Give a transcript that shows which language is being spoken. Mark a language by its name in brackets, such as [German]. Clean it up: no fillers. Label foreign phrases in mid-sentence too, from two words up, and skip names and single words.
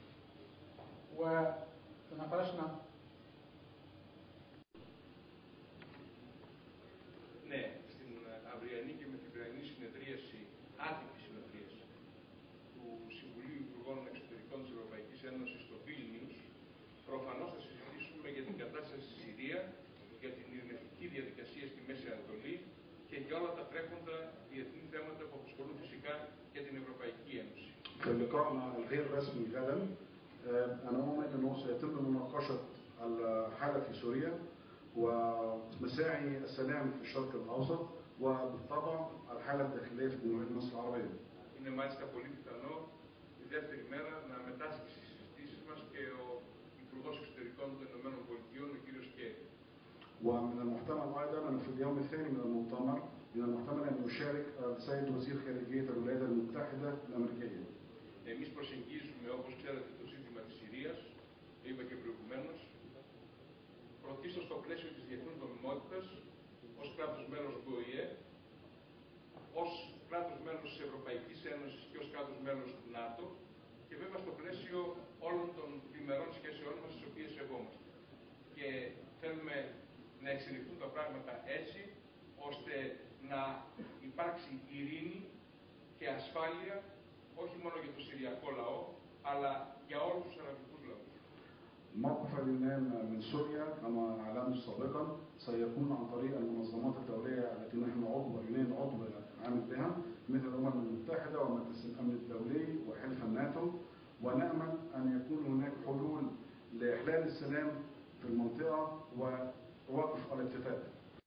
[Greek] Ναι, στην αυριανή και μεθεπριανή συνεδρίαση, άτυπη συνεδρίαση του Συμβουλίου Υπουργών Εξωτερικών της Ευρωπαϊκής Ένωσης στο Βίλνιους, προφανώς θα συζητήσουμε για την κατάσταση στη Συρία, για την ειρηνευτική διαδικασία στη Μέση Ανατολή και για όλα τα τρέχοντα διεθνή θέματα που απασχολούν φυσικά και την Ευρωπαϊκή Ένωση. [Arabic] في لقائنا الغير رسمي غدا أنا أؤمن أنه سيتم مناقشة الحالة في سوريا ومساعي السلام في الشرق الأوسط وبالطبع الحالة الداخلية في جمهورية مصر العربية. [Greek] Είναι μάλιστα πολύ πιθανό τη δεύτερη μέρα να μετάσχει στις συζητήσεις μας και ο Υπουργός Εξωτερικών των Ηνωμένων Πολιτειών, ο κ. Κέρι. [Arabic] ومن المحتمل أيضا أن في اليوم الثاني من المؤتمر من المحتمل أن يشارك السيد وزير خارجية الولايات المتحدة الأمريكية. [Greek] Εμείς προσεγγίζουμε, όπως ξέρετε, το ζήτημα της Συρίας, το είπα και προηγουμένως, πρωτίστως στο πλαίσιο της διεθνούς νομιμότητας, ως κράτος μέλος του ΟΗΕ, ως κράτος μέλος της Ευρωπαϊκής Ένωσης και ως κράτος μέλος του ΝΑΤΟ και βέβαια στο πλαίσιο όλων των διμερών σχέσεών μας, τις οποίες σεβόμαστε. Και θέλουμε να εξελιχθούν τα πράγματα έτσι, ώστε να υπάρξει ειρήνη και ασφάλεια, όχι μόνο για το συριακό λαό, αλλά για όλους τους αραβικούς λαούς. [Arabic] موقف اليونان من سوريا كما أعلنت سابقا سيكون عن طريق المنظمات الدولية التي نحن عضو اليونان عضو عامل بها مثل الأمم المتحدة ومجلس الأمن الدولي وحلف الناتو، ونأمل أن يكون هناك حلول لإحلال السلام في المنطقة ووقف الاتفاق.